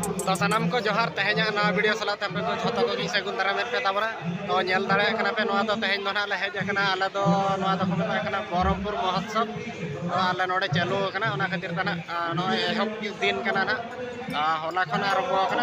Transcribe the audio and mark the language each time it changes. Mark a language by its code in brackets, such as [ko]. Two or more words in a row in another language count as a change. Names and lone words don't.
[sat] तो सानाम को जोहार तेहेना ना वीडियो सलाते पे को झोतो को सगुन दाराम पे ताबरा तो नेल दाड़े कना पे नोआ तो तेहेन दो ना ले हेज कना आले दो नोआ दो को कना बरमपुर महोत्सव तो आले नोडे चालू कना ओना खातिर तना नोय एहब दिन कना ना होला खन आरम्भ कना